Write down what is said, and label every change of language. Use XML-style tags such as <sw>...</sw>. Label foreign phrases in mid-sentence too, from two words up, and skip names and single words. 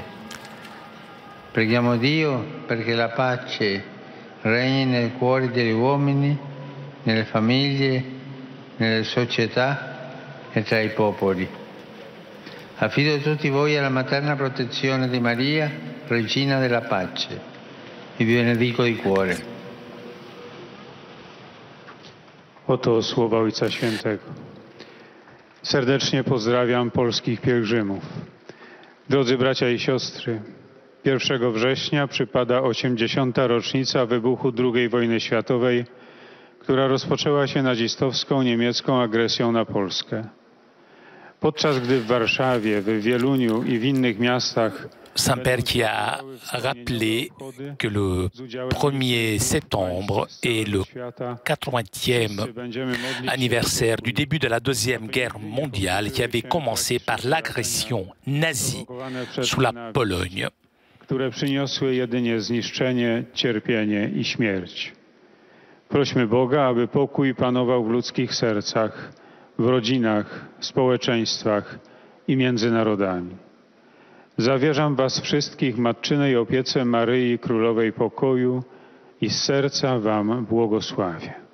<it>Preghiamo Dio perché la pace regni nei cuori degli uomini, nelle famiglie, nelle società e tra i popoli. Affido tutti voi alla materna protezione di Maria, Regina della Pace. Vi benedico di cuore.</it> <pl>Oto słowa Ojca Świętego. Serdecznie pozdrawiam polskich pielgrzymów. Drodzy bracia i siostry, 1 września przypada 80. rocznica wybuchu II wojny światowej, która rozpoczęła się nazistowską niemiecką agresją na Polskę. Podczas gdy w Warszawie, w Wieluniu i w innych miastach</pl> <fr>Saint-Père qui a rappelé que le 1er septembre est le 80e anniversaire du début de la Deuxième Guerre mondiale qui avait commencé par l'agression nazie sous la Pologne.</fr> <pl>Które przyniosły jedynie zniszczenie, cierpienie i śmierć. Prośmy Boga, aby pokój panował w ludzkich sercach, w rodzinach, społeczeństwach i między narodami. Zawierzam was wszystkich matczynej opiece Maryi Królowej Pokoju i z serca wam błogosławię.</pl>